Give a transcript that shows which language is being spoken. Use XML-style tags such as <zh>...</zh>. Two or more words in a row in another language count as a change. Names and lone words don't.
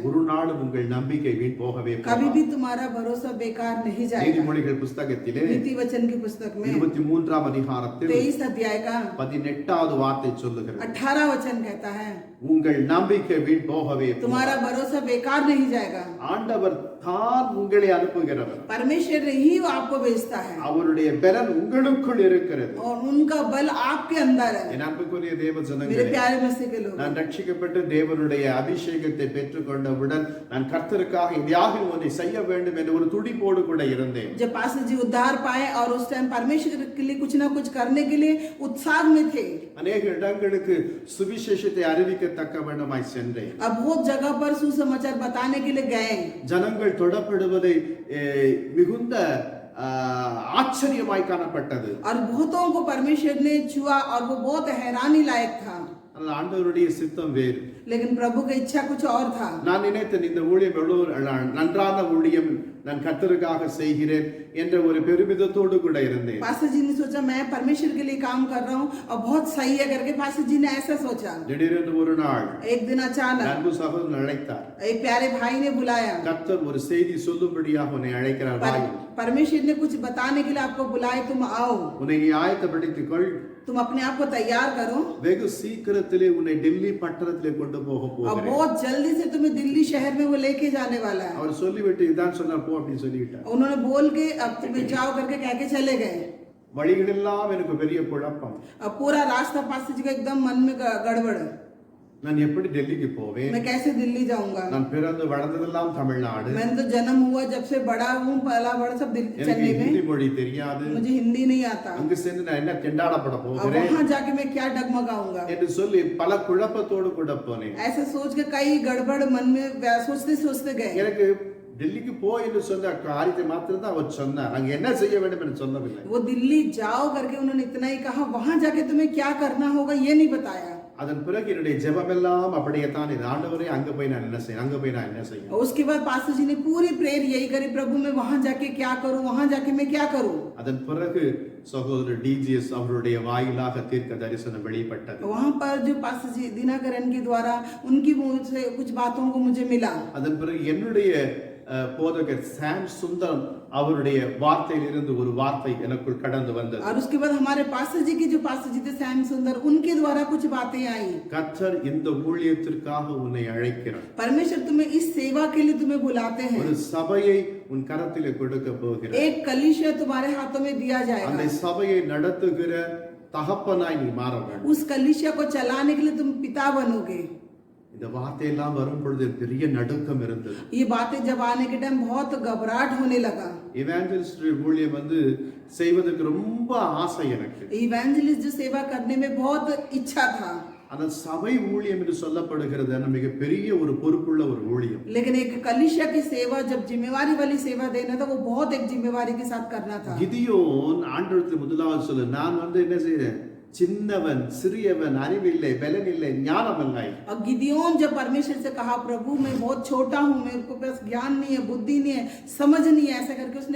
<ta>ஒரு நாளும் உங்கள் நம்பிக்கை வீண் போகவே</ta> <hi>कभी</hi> <ta>போகாது.</ta> <hi>भी तुम्हारा भरोसा बेकार नहीं जाएगा।</hi> <ta>நீதிமொழிகள் புஸ்தகத்திலே</ta> <hi>नीति वचन की पुस्तक में</hi> <ta>23ஆம் அதிகாரத்தில்</ta> <hi>23 अध्याय का</hi> <ta>18வது வார்த்தை சொல்லுகிறது,</ta> <hi>18 वचन कहता है,</hi> <ta>உங்கள் நம்பிக்கை வீண் போகவே போகாது.</ta> <hi>तुम्हारा भरोसा बेकार नहीं जाएगा।</hi> <ta>ஆண்டவர் தான் உங்களை அனுப்புகிறவர்,</ta> <hi>परमेश्वर ही आपको भेजता है</hi> <ta>அவருடைய பலன் உங்களுக்குள் இருக்கிறது.</ta> <hi>और उनका बल आपके अंदर है।</hi> <ta>என் அன்புக்குரிய தேவ</ta> <hi>मेरे</hi> <ta>ஜனங்களே,</ta> <hi>प्यारे मसीह के लोग,</hi> <ta>நான் ரட்சிக்கப்பட்டு தேவனுடைய அபிஷேகத்தை பெற்றுக்கொண்டவுடன் நான் கர்த்தருக்காக எதையாவது ஒன்றை செய்ய வேண்டும் என்ற ஒரு துடிப்போடு கூட இருந்தேன்.</ta> <hi>जब पास्टर जी उद्धार पाए और उस टाइम परमेश्वर के लिए कुछ ना कुछ करने के लिए उत्साह में थे।</hi> <ta>அநேக இடங்களுக்கு சுவிசேஷத்தை அறிவிக்கத்தக்க வேண்டுமாய் சென்றேன்.</ta> <hi>अब बहुत जगह पर सुसमाचार बताने के लिए गए।</hi> <ta>ஜனங்கள் தொடப்படுவதை மிகுந்த ஆச்சரியமாய் காணப்பட்டது.</ta> <hi>और बहुतों को परमेश्वर ने छुआ और वो बहुत हैरानी लायक था,</hi> <ta>ஆனால் ஆண்டவருடைய சித்தம் வேறு.</ta> <hi>लेकिन प्रभु की इच्छा कुछ और था.</hi> <ta>நான் நினைத்தேன் இந்த ஊழியம் எவ்வளவு நன்றான ஊழியம், நான் கர்த்தருக்காக செய்கிறேன் என்ற ஒரு பெருமிதத்தோடு கூட இருந்தேன்.</ta> <hi>पास्टर जी ने सोचा मैं परमेश्वर के लिए काम कर रहा हूँ और बहुत सही है करके पास्टर जी ने ऐसा सोचा.</hi> <ta>திடீரென்று ஒரு நாள்</ta> <hi>एक दिन अचानक</hi> <ta>அன்பு சகோதரன் அழைத்தார்.</ta> <hi>एक प्यारे भाई ने बुलाया.</hi> <ta>கர்த்தர் ஒரு செய்தி சொல்லும்படியாக உன்னை அழைக்கிறார். வாய்.</ta> <hi>परमेश्वर ने कुछ बताने के लिए आपको बुलाए, तुम आओ.</hi> <ta>உன்னை நீ ஆயத்தப்படுத்திக் கொள்.</ta> <hi>तुम अपने आप को तैयार करो.</hi> <ta>வெகு சீக்கிரத்திலே உன்னை டெல்லி பட்டணத்திலே கொண்டு போக</ta> <hi>और</hi> <ta>போகிறேன்.</ta> <hi>बहुत जल्दी से तुम्हें दिल्ली शहर में वो लेके जाने वाला है.</hi> <ta>அவர் சொல்லிவிட்டு இதான் சொன்னார், போ அப்படின்னு சொல்லிவிட்டார்.</ta> <hi>उन्होंने बोल के अब तुम्हें जाओ करके कह के चले गए.</hi> <ta>வழிகளெல்லாம் எனக்கு பெரிய குழப்பம்.</ta> <hi>अब पूरा रास्ता पास्टर जी का एकदम मन में गड़बड़.</hi> <ta>நான் எப்படி டெல்லிக்கு போவேன்?</ta> <hi>मैं कैसे दिल्ली जाऊंगा?</hi> <ta>நான் பிறந்து வளர்ந்ததெல்லாம் தமிழ்நாடு.</ta> <hi>मैंने तो जन्म हुआ जब से बड़ा हूँ, पला बड़ा सब</hi> <ta>எனக்கு</ta> <hi>चेन्नई</hi> <ta>ஹிந்தி</ta> <hi>में.</hi> <ta>மொழி தெரியாது.</ta> <hi>मुझे हिंदी नहीं आता.</hi> <ta>அங்கு சென்று நான் என்ன திண்டாடப்பட</ta> <hi>अब</hi> <ta>போகிறேன்</ta> <hi>वहां जाके मैं क्या डगमगाऊंगा?</hi> <ta>என்று சொல்லி பல குழப்பத்தோடு கூட போனேன்.</ta> <hi>ऐसे सोच के कई गड़बड़ मन में सोचते सोचते गए.</hi> <ta>எனக்கு டெல்லிக்கு போ என்று சொன்ன காரியத்தை மாத்திரம் தான் அவர் சொன்னார். அங்க என்ன செய்ய வேண்டும் என்று சொல்லவில்லை.</ta> <hi>वो दिल्ली जाओ करके उन्होंने इतना ही कहा, वहां जाके तुम्हें क्या करना होगा ये नहीं बताया.</hi> <ta>அதன் பிறகு என்னுடைய ஜெபமெல்லாம் அப்படியே தான் இது. ஆண்டவரே அங்க போய் நான் என்ன செய்யணும், அங்க போய் நான் என்ன செய்யணும்.</ta> <hi>और उसके बाद पास्टर जी ने पूरी प्रेयर यही करी, प्रभु मैं वहां जाके क्या करूं, वहां जाके मैं क्या करूं.</hi> <ta>அதன் பிறகு சகோதரர் டிஜிஎஸ் அவருடைய வாயிலாக தீர்க்க தரிசனம் வெளிப்பட்டது.</ta> <hi>वहां पर जो पास्टर जी दिनाकरन के द्वारा उनकी मुंह से कुछ बातों को मुझे मिला.</hi> <ta>அதன் பிறகு என்னுடைய போதகர் சாம் சுந்தரம் அவருடைய வார்த்தையில் இருந்து ஒரு வார்த்தை எனக்குள் கடந்து வந்தது.</ta> <hi>और उसके बाद हमारे पास्टर जी के जो पास्टर जी थे सैम सुंदर, उनके द्वारा कुछ बातें आई.</hi> <ta>கர்த்தர் இந்த ஊழியத்திற்காக உன்னை அழைக்கிறார்.</ta> <hi>परमेश्वर तुम्हें इस सेवा के लिए तुम्हें बुलाते हैं.</hi> <ta>ஒரு சபையை உன் கரத்திலே கொடுக்க போகிறார்.</ta> <hi>एक कलीसिया तुम्हारे हाथों में दिया</hi> <ta>அந்த</ta> <hi>जाएगा.</hi> <ta>சபையை நடத்துகிற தகப்பனாய் நீ மாற வேண்டும்.</ta> <hi>उस कलीसिया को चलाने के लिए तुम पिता बनोगे.</hi> <ta>இந்த வார்த்தையெல்லாம் வரும் பொழுது பெரிய நடுக்கம் இருந்தது.</ta> <hi>ये बातें जब आने के टाइम बहुत घबराहट होने लगा.</hi> <ta>இவாஞ்சலிஸ்ட் ஊழியம் செய்வதற்கு ரொம்ப ஆசை எனக்கு.</ta> <hi>इवेंजलिस्ट जो सेवा करने में बहुत इच्छा था.</hi> <ta>ஆனால் சபை ஊழியம் என்று சொல்லப்படுகிறது மிக பெரிய ஒரு பொறுப்புள்ள ஒரு ஊழியம்.</ta> <hi>लेकिन एक कलीसिया की सेवा जब जिम्मेवारी वाली सेवा देना था, वो बहुत एक जिम्मेवारी के साथ करना था.</hi> <ta>கிதியோன் ஆண்டவருக்கு முதலாவது சொல்லு, நான் என்ன செய்றேன், சின்னவன் சிறியவன் அறிவில்லை பலன் இல்லை ஞானம் இல்லை.</ta> <hi>और गिदियोन जब परमेश्वर से कहा प्रभु मैं बहुत छोटा हूँ, मेरे को पास ज्ञान नहीं है, बुद्धि नहीं है, समझ नहीं है, ऐसा करके उसने</hi>